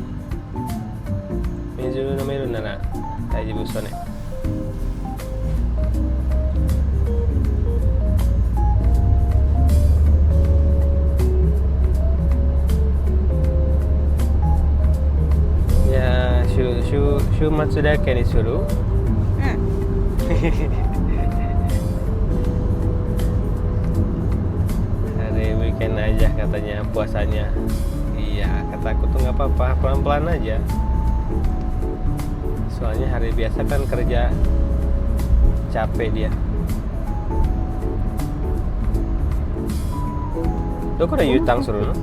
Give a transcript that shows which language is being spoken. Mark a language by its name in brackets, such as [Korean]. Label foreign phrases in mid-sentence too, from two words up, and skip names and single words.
[Japanese] 水飲めるなら大丈夫そうね。Ya,週末だけにする？ [Indonesian] Hari weekend aja katanya puasanya. Iya, kataku tuh nggak apa-apa, pelan-pelan aja. Soalnya hari biasa kan kerja capek dia. [Japanese] どこでゆうたんするの?